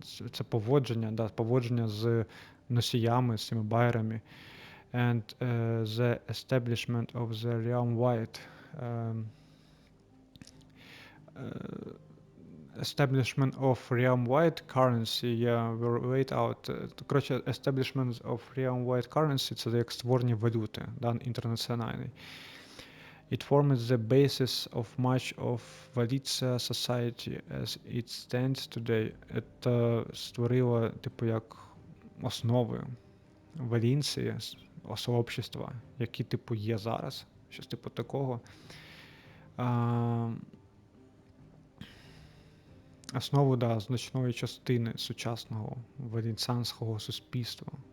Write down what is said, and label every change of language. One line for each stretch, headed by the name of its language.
Ukrainian: це поводження, да, поводження з носіями, з цими байерами,
English: and the establishment of the realm-wide establishment of realm-wide currency, were laid out.
Ukrainian: Коротше,
English: establishment of realm-wide currency
Ukrainian: – це як створення валюти, да, інтернаціональної.
English: It formed the basis of much of Valencia society as it stands today.
Ukrainian: Це створило, типу, як основи Валенції, сообщества, які, типу, є зараз. Щось типу такого. Основу, да, значної частини сучасного валенціанського суспільства.